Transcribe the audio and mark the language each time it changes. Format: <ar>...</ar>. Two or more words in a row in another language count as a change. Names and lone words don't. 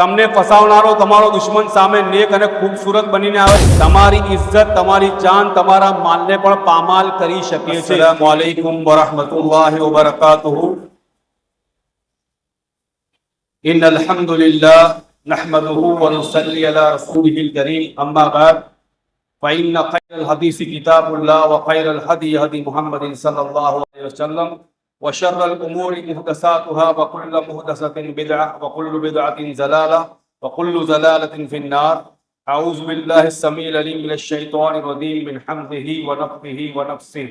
<gu>તમને ફસાવનારો તમારો દુશ્મન સામે નેક અને ખૂબસૂરત બનીને આવે. તમારી ઇજ્જત, તમારી જાન, તમારા માલને પણ પામાલ કરી શકે છે.</gu> <ar>السلام عليكم ورحمة الله وبركاته. إن الحمد لله نحمده ونصلي على رسوله الكريم. أما بعد, فإن خير الحديث كتاب الله وخير الهدي هدي محمد صلى الله عليه وسلم وشر الأمور محدثاتها وكل محدثة بدعة وكل بدعة ضلالة وكل ضلالة في النار. أعوذ بالله السميع العليم من الشيطان الرجيم من حمده ونفخه ونفسه.</ar>